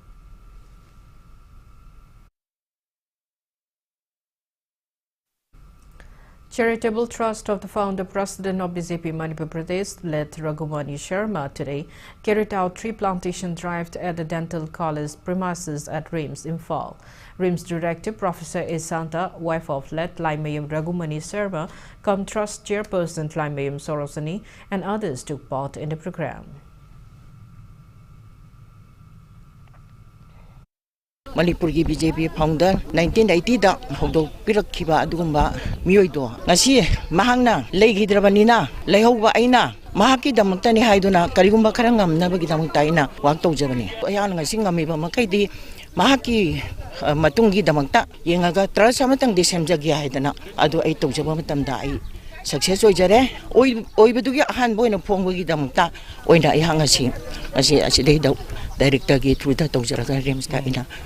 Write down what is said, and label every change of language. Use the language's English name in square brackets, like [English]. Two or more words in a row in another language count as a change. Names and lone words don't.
[English] Charitable Trust of the founder president of BJP Manipur Pradesh, late Raghumani Sharma, today carried out tree plantation drive at the dental college premises at RIMS, Imphal. RIMS director Professor Isanta, wife of late Laimayam Raghumani Sharma, cum trust chairperson Laimayam Sorosani, and others took part in the program. [Manipuri] Manipur ki BJP founder 1980 da hodok pirakhiba adugumba miyoido ngasi mahangna leigidrabanina leihauba aina mahaki damuktani haiduna karigumba kharangam nabagi damukta ina wak tawjabani ayana ngasi ngamiba makaidi mahaki matungi damukta yengaga trasa matang disemjagi haidana adu ai tawjaba matamda ai success oijare oibadugi ahan boina phongbagi damukta oina ai hangasi asi dei da director gi through da tawjaraga RIMS da ina.